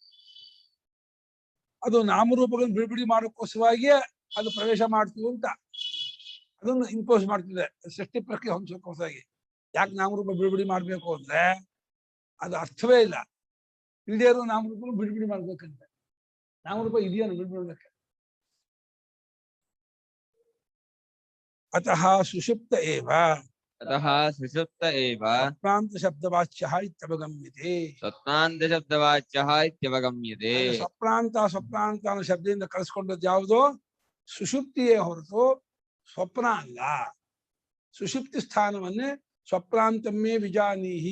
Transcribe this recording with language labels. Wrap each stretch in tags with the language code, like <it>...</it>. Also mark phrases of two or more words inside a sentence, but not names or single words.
<kn>ಅದು ನಾಮರೂಪಗಳನ್ನು ಬಿಡುಗಡೆ ಮಾಡೋಕ್ಕೋಸ್ಕರವಾಗಿಯೇ ಅದು ಪ್ರವೇಶ ಮಾಡ್ತೀವಿ ಅಂತ ಅದನ್ನು ಇಂಪೋಸ್ ಮಾಡ್ತಿದೆ ಸೃಷ್ಟಿ ಪ್ರಕ್ರಿಯೆ ಹೊಂದೋಕ್ಕೋಸ್ಕರವಾಗಿ. ಯಾಕೆ ನಾಮರೂಪ ಬಿಡುಗಡೆ ಮಾಡ್ಬೇಕು ಅಂದ್ರೆ ಅದು ಅರ್ಥವೇ ಇಲ್ಲ. ಇಲ್ಲದೇ ಇರೋ ನಾಮರೂಪಗಳು ಬಿಡುಗಡೆ ಮಾಡ್ಬೇಕಂತೆ. ನಾಮರೂಪ ಇದೆಯನ್ನು ಬಿಡ್ಬಿಡ್ಬೇಕು.</kn> <sa>ಅತಃ ಸುಷುಪ್ತ ಏವ अतः सुषुप्त एव ಸ್ವಪ್ನಾಂತ ಶಬ್ದವಾಚ್ಯಃ ಇತ್ಯವಗಮ್ಯತೆ. ಸ್ವಪ್ನಾಂತ ಶಬ್ದವಾಚ್ಯಃ ಇತ್ಯವಗಮ್ಯತೆ.</sa> <kn>ಸ್ವಪ್ನಾಂತ ಅನ್ನೋ ಶಬ್ದದಿಂದ ಕಳಿಸ್ಕೊಂಡದ್ದು ಯಾವುದೋ ಸುಷುಪ್ತಿಯೇ ಹೊರತು ಸ್ವಪ್ನ ಅಲ್ಲ.</kn> <sa>ಸುಷುಪ್ತಿ ಸ್ಥಾನವನ್ನೇ ಸ್ವಪ್ನಾಂತಮ್ಮೇ ವಿಜಾನೀಹಿ.</sa>